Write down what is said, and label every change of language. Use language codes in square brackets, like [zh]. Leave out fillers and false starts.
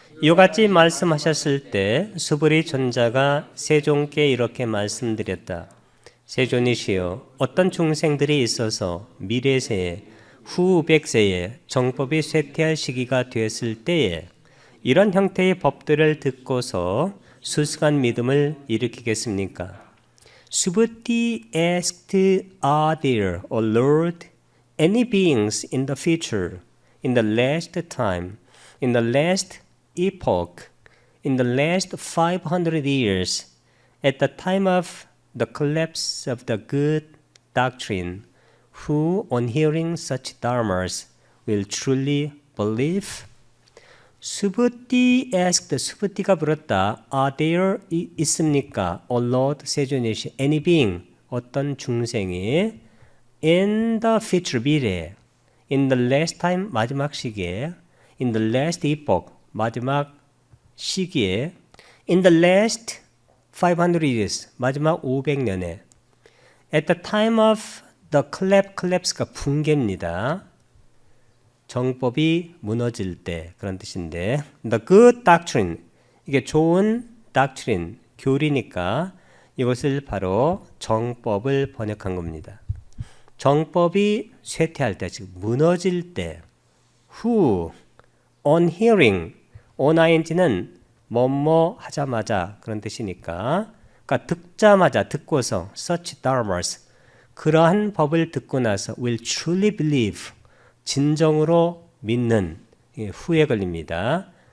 [ko] 이같이 말씀하셨을 때 수부리 존자가 세존께 이렇게 말씀드렸다. 세존이시여, 어떤 중생들이 있어서 미래세에 후 500세에 정법이 쇠퇴할 시기가 되었을 때에 이런 형태의 법들을 듣고서 수승한 믿음을 일으키겠습니까? [en] Subhuti asked, Are there, O Lord, any beings in the future, in the last time, in the last epoch, in the last 500 years, at the time of the collapse of the good doctrine, who, on hearing such dharmas, will truly believe? [ko] 수부띠 [en] asked, [ko] 수부띠가 물었다. [en] Are there [ko] 있습니까? [en] O Lord, [ko] 세존이시, [en] any being, [ko] 어떤 중생이 [en] in the future, [ko] 미래, [en] in the last time, [ko] 마지막 시기에, [en] in the last epoch, 마지막 시기에, in the last 500 years, [ko] 마지막 500년에, [en] at the time of the collapse가 [ko] 붕괴입니다. 정법이 무너질 때 그런 뜻인데 [en] the good doctrine [ko] 이게 좋은 [en] doctrine [ko] 교리니까 이것을 바로 정법을 번역한 겁니다. 정법이 쇠퇴할 때 즉 무너질 때 [en] who on hearing on ing [ko] 는 뭐뭐 하자마자 그런 뜻이니까 그러니까 듣자마자 듣고서 [en] such dharmas [ko] 그러한 법을 듣고 나서 [en] will truly believe [ko] 진정으로 믿는 후에 걸립니다.